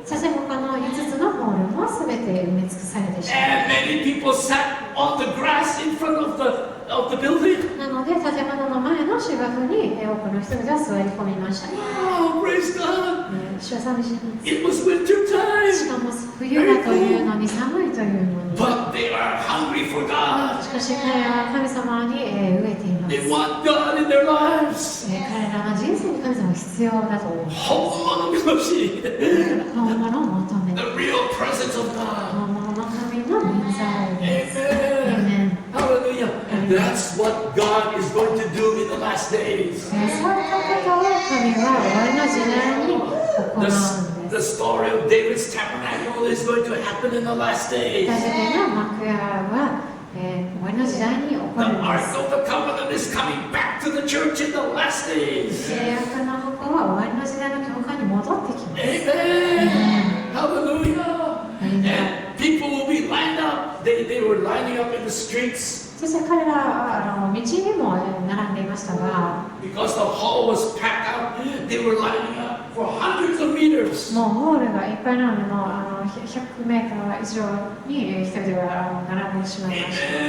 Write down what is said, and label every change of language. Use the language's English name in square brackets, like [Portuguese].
[Japanese] そして他の5つのホールもすべて埋め尽くされてしまう。 [English] And many people sat on the grass in front of the building. [Japanese] なので建物の前の芝生に多くの人々が座り込みました。 [English] Wow, praise God. [Japanese] 主は寂しいです。 [English] It was winter [Japanese] し [English] time. [Japanese] かも冬だというのに寒いというのに。 [English] But they are hungry for God. [Japanese] しかし彼らは神様に飢えています。 [English] They want God in their lives. [Japanese] 彼らの人生に神様が必要だと思います。本物の神。本物を求め [English] The real presence of God. [Japanese] 本物の神の臨在です。 [English] Amen. Hallelujah. And that's what God is going to do in the last days. [Japanese] そういったことを神は終わりの時代に行うんです。 [English] The story of David's tabernacle is going to happen in the last days. [Japanese] ダビデの幕屋は終わりの時代に起こ [English] The [Japanese] るんで [English] Ark [Japanese] す。 [English] of the Covenant is coming back to the church in the last days. [Japanese] 契約の箱は終わりの時代の教会に戻ってきます。 [English] Amen. Hallelujah. And people will be lined up. They were lining up in the streets. [Japanese] そして彼らは道にも並んでいましたが、 [English] Because the hall was packed out, they were lining up for hundreds of meters. [Japanese] もうホールがいっぱいなので、100メーター以上に人々が並んでしまいました。